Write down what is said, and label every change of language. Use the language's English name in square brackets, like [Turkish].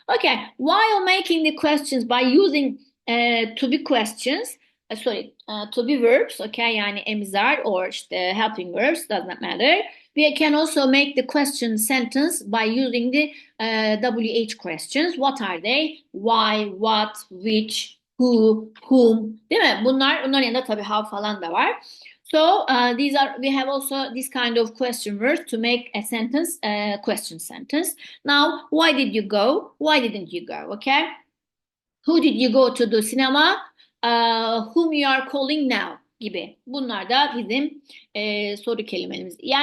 [English] Okay, while making the questions by using to be questions, to be verbs, okay, [Turkish] yani emzar [English] or [Turkish] işte [English] helping verbs, does not matter. We can also make the question sentence by using the WH questions. What are they? Why, what, which, who, whom, [Turkish] değil mi? Bunların yanında tabii how falan da var. [English] So we have also this kind of question words to make a sentence, question sentence. Now, why did you go? Why didn't you go? Okay. Who did you go to the cinema? Whom you are calling now [Turkish] gibi. Bunlar da bizim soru kelimelerimiz.